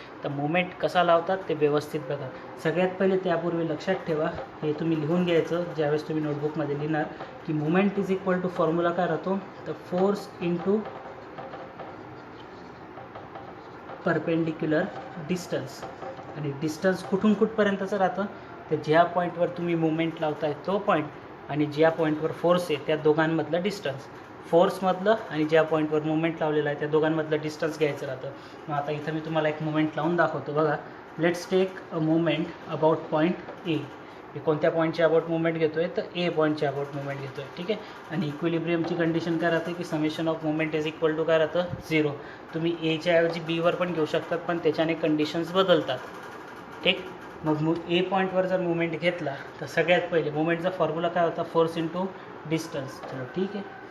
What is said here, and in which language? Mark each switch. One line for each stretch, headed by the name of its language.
Marathi: तर मुवमेंट कसा लावतात ते व्यवस्थित बघा. सगळ्यात पहिले त्यापूर्वी लक्षात ठेवा, हे तुम्ही लिहून घ्यायचं ज्यावेळेस तुम्ही नोटबुकमध्ये लिहिणार, की
English: movement is equal to
Marathi: formula काय राहतो, तर
English: Force into perpendicular distance.
Marathi: आणि डिस्टन्स कुठून कुठपर्यंतचं राहतं, तर ज्या पॉईंटवर तुम्ही मुवमेंट लावताय तो पॉईंट आणि ज्या पॉईंटवर फोर्स आहे त्या दोघांमधलं डिस्टन्स, फोर्समधलं आणि ज्या पॉईंटवर मुवमेंट लावलेलं आहे त्या दोघांमधलं डिस्टन्स घ्यायचं राहतं. मग आता इथं मी तुम्हाला एक मुवमेंट लावून दाखवतो बघा.
English: Let's take a movement about point A.
Marathi: मी कोणत्या पॉईंटच्या अबाउट मुवमेंट घेतो आहे, तर ए पॉईंटच्या अबाउट मुवमेंट घेतो आहे. ठीक आहे. आणि इक्विलिब्रियमची कंडिशन काय राहते, की
English: summation of movement is equal to
Marathi: काय राहतं, 0. तुम्ही एच्या ऐवजी बीवर पण घेऊ शकतात, पण त्याच्याने कंडिशन्स बदलतात. ठीक. मग ए पॉईंटवर जर मुवमेंट घेतला तर सगळ्यात पहिले मुवमेंटचा फॉर्म्युला काय होता, फोर्स इंटू डिस्टन्स. चलो ठीक आहे.